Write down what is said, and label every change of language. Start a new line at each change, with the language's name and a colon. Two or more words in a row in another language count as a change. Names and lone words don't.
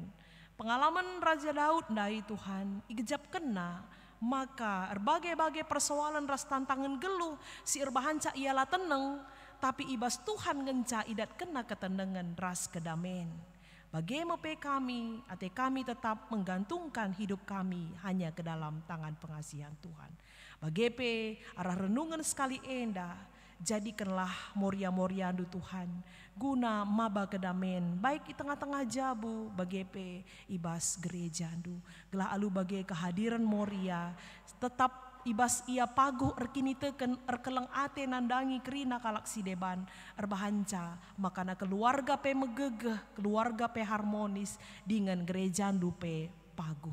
Batak Karo: Pengalaman Raja Daud dari Tuhan, igejap kena, maka berbagai-bagai persoalan ras tantangan geluh, si irbahanca ialah teneng, tapi ibas Tuhan ngenca idat kena ketenengan ras kedamen.
Indonesian: Bagaimana kami, ate kami tetap menggantungkan hidup kami hanya ke dalam tangan pengasihan Tuhan.
Batak Karo: Bagaimana arah renungan sekali endah, jadikanlah Moria-Moriandu Tuhan, guna maba kedamen, baik di tengah-tengah jabu, bagaimana ibas gerejandu. Gelah alu bagai kehadiran Moria, tetap ibas ia paguh erkini teken erkeleng ate nandangi kerina kalak si deban erbahanca makana keluarga pe megegeh keluarga pe harmonis dengan gereja pe paguh.